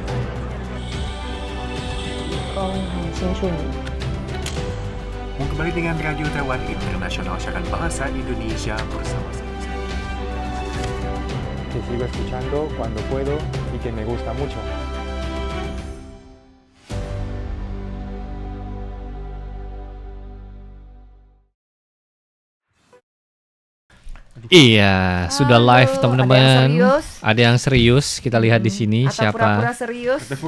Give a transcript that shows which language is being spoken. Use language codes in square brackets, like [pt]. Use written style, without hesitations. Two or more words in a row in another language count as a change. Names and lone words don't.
[zh] 很清楚你。 [id] Kembali dengan Radio Taiwan Internasional Siaran Bahasa Indonesia bersama saya. [es] Que sigo escuchando cuando puedo y que me gusta mucho. [id] Iya, sudah live teman-teman. Ada yang serius? Ada yang serius. Kita lihat di sini Atau siapa. pura-pura serius?